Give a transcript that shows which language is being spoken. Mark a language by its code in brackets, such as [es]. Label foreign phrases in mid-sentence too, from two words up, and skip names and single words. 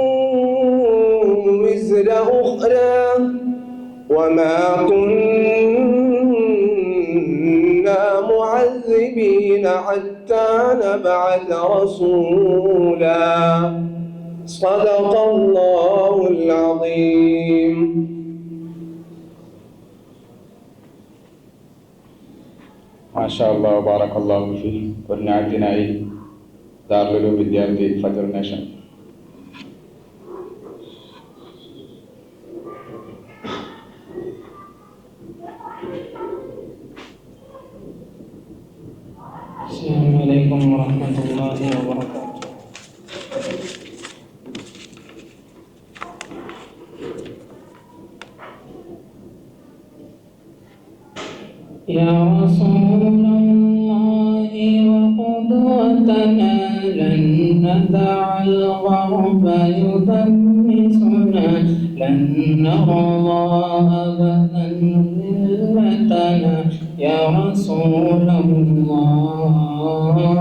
[ar] وزر أخرى وما كنا معذبين حتى نبعث رسولا. صدق الله العظيم. ما شاء الله بارك الله فيه. [ml] ഒരു നാട്ടിനായി ദാറുൽ വിദ്യാർത്ഥി ഫജർ നേഷൻ. [ar] السلام عليكم ورحمة الله وبركاته. يا رسول الله وقدوتنا لن ندع الغرب يدنسنا لن نرضى أبدا ذلتنا يا رسول الله